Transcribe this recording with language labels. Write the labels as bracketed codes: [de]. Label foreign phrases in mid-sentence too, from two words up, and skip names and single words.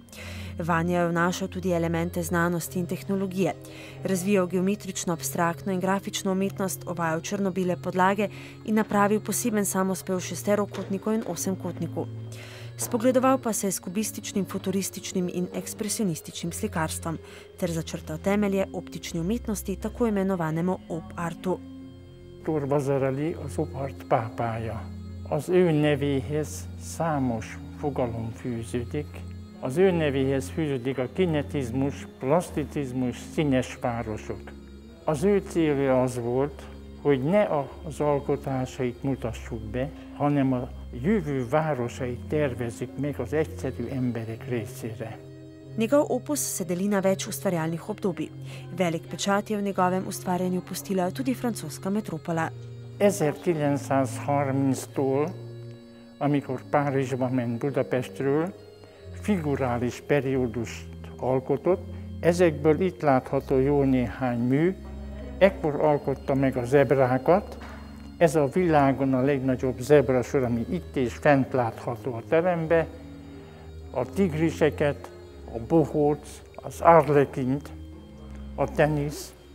[sl] Vanjo je vnašal tudi elemente znanosti in tehnologije, razvijal geometrično, abstraktno in grafično umetnost, uvajal črno-bele podlage in napravil poseben samospev šesterokotnikov in osemkotnikov. Spogledoval pa se je s kubističnim, futurističnim in ekspresionističnim slikarstvom ter začrtal temelje optični umetnosti, tako imenovanemu op-artu. [hu] Viktor Vazarili az op-art pápája. Az ő nevéhez számos fogalom fűződik. Az ő nevéhez fűződik a kinetizmus, plaszticizmus, színes városok. Az ő célja az volt, hogy ne az alkotásait mutassuk be, hanem a jövő városait tervezzük meg az egyszerű emberek részére. [sl] Njegov opus se deli na več ustvarjalnih obdobij. Velik pečat je v njegovem ustvarjanju pustila tudi francoska metropola. [hu] 1930-tól, amikor Párizsba ment Budapestről, figurális periódust alkotott, ezekből itt látható jó néhány mű, ekkor alkotta meg a zebrákat. Ez a világon a legnagyobb zebrasor, ami itt és fent látható a teremben, a tigriseket, a bohóc, az arlekint, a tenisz.